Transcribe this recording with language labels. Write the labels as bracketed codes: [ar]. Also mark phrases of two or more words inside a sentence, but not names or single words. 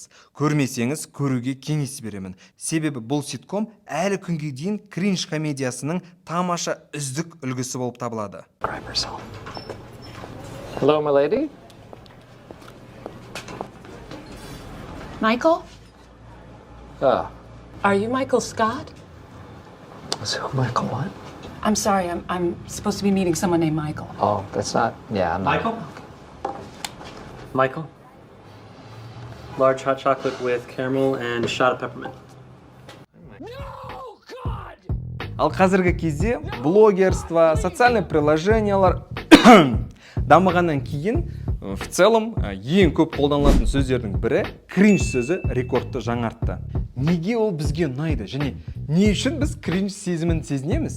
[kk] Көрмесеңіз, көруге кеңес беремін. Себебі бұл ситком әлі күнге дейін кринж комедиясының тамаша үздік үлгісі болып табылады. [en] Hello, my lady. Michael? Ah, Are you Michael Scott? so Michael what? I'm sorry, I'm supposed to be meeting someone named Michael. Oh, that's not, yeah, I'm not. Michael? Michael? Large hot chocolate with caramel and a shot of peppermint. [kk] Ал қазіргі кезде блогерство, социальный приложениялар дамығаннан кейін [ru] в целом [kk] ең көп қолданылатын сөздердің бірі кринж сөзі рекордты жаңартты. Неге ол бізге ұнайды және не үшін біз кринж сезімін сезінеміз?